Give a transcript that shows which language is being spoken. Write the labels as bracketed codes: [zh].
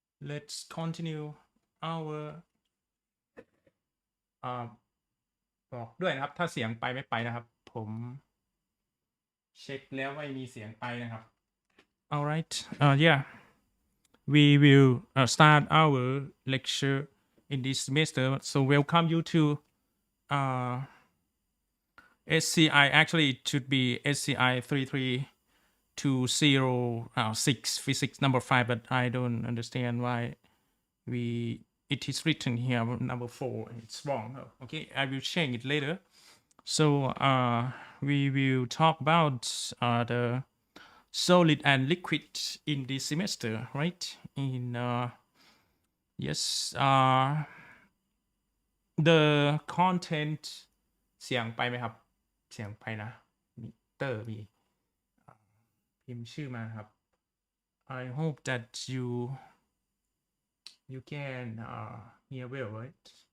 [en] Let's continue our [th] บอกด้วยนะครับถ้าเสียงไปไม่ไปนะครับผมเช็คแล้วไม่มีเสียงไปนะครับ [en] Alright. Yeah. We will start our lecture in this semester. So welcome you to SCI. Actually, it should be SCI33206 physics number 5, but I don't understand why it is written here number 4. It's wrong. Okay, I will change it later. So we will talk about the solid and liquid in this semester, right? In yes, the content [th] เสียงไปไหมครับเสียงไปนะมิเตอร์มีพิมพ์ชื่อมาครับ [en] I hope that you can hear well, right?